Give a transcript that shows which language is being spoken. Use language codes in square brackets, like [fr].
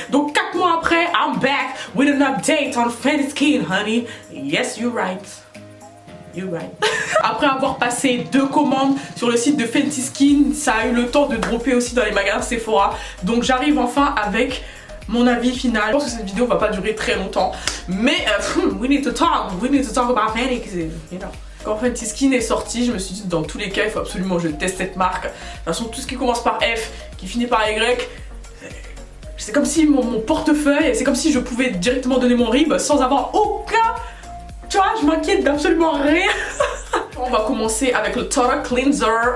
[fr] Donc 4 mois après, [en] I'm back with an update on Fenty Skin, honey. Yes, you're right. You're right. [fr] Après avoir passé 2 commandes sur le site de Fenty Skin, ça a eu le temps de dropper aussi dans les magasins Sephora. Donc j'arrive enfin avec mon avis final. Je pense que cette vidéo va pas durer très longtemps. [en] Mais we need to talk about Fenty. You know. [fr] Quand Fenty Skin est sorti, je me suis dit dans tous les cas, il faut absolument que je teste cette marque. De toute façon, tout ce qui commence par F, qui finit par Y, c'est comme si mon portefeuille, c'est comme si je pouvais directement donner mon RIB sans avoir aucun... Tu vois, je m'inquiète d'absolument rien. On va commencer avec le Total Cleanser.